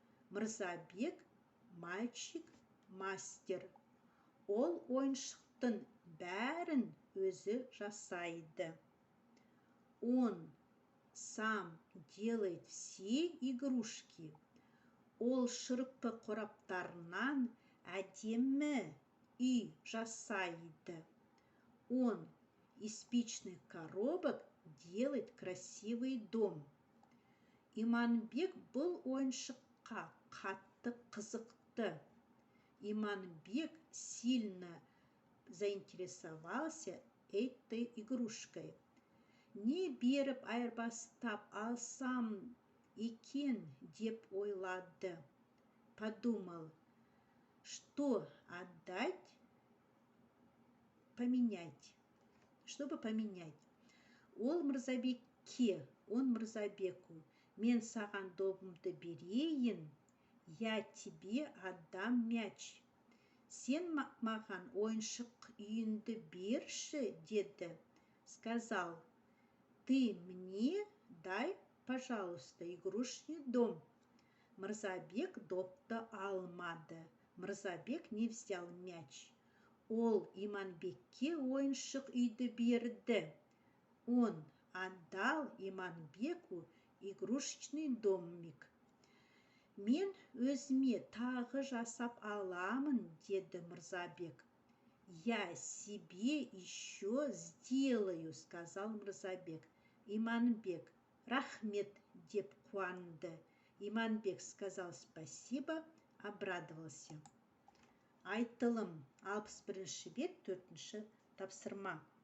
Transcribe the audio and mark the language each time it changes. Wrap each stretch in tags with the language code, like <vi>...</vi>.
<ru>Мырзабек мальчик, мастер.</ru> <kk>Ол ойыншықтың бәрін өзі жасайды.</kk> <ru>Он сам делает все игрушки.</ru> <kk>Ол шырпы қораптарынан әдемі үй жасайды.</kk> <ru>Он из спичных коробок делает красивый дом.</ru> <kk>Иманбек бұл ойыншыққа қатты қызықты.</kk> <ru>Иманбек сильно заинтересовался этой игрушкой.</ru> <kk>Не беріп айырбастап алсам екен деп ойлады.</kk> <ru>Подумал, что отдать, поменять. Чтобы поменять. Он Мырзабеку,</ru> <kk>мен саған добымды берейін,</kk> <ru>я тебе отдам мяч.</ru> <kk>Сен маған ойыншық үйінді берші, деді.</kk> <ru>Сказал, ты мне дай, пожалуйста, игрушечный дом.</ru> <kk>Мырзабек допты алмады.</kk> <ru>Мырзабек не взял мяч.</ru> <kk>Ол Иманбекке ойыншық үйді берді.</kk> <ru>Он отдал Иманбеку игрушечный домик.</ru> <kk>Мен өзіме тағы жасап аламын, деді Мырзабек.</kk> <ru>Я себе еще сделаю, сказал Мырзабек.</ru> <kk>Иманбек, рахмет, деп қуанды.</kk> <ru>Иманбек сказал спасибо, обрадовался.</ru> <kk>Айтылым, 61-ші бет, 4-ші тапсырма.</kk>